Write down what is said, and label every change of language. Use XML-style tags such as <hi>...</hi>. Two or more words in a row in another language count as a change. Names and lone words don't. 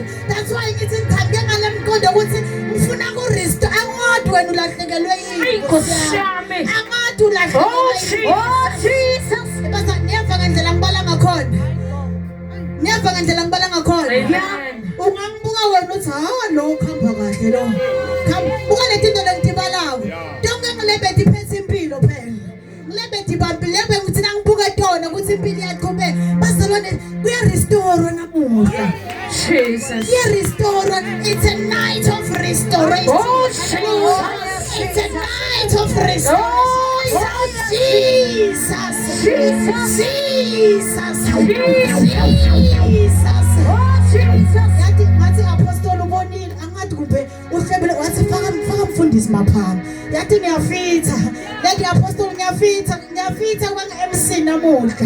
<en>That's why</en> <ss>ngithi ngithambe ngale mqondo ukuthi ngifuna ku restore. Angathi wena ulahlekelwe yini Nkosi yami. Angathi ulahlekelwe yini. Jesus. Bese niyeva ngendlela ngibala ngakhona. Niyeva ngendlela ngibala ngakhona. Ungambuka wena uthi lo khamba kahle lo. Buka letinto lentibalawo. Tonke ngilebeti phethe impilo phela. Ngilebeti bambilebe ngithi nangibuka tona ukuthi impilo yaqhubeka. Bazalwane kuya restore namuhla. Jesus. Kuya restore.</ss> <en>It's a night of restoration. It's a night of restoration.</en> <ss>Jesus. Yathi ngathi apostoli ubonile angathi kumbe uhlebele wathi faka mfundisi maphanga. Yathi ngiyafitha. Yathi apostoli ngiyafitha kwa-MC namuhla.</ss>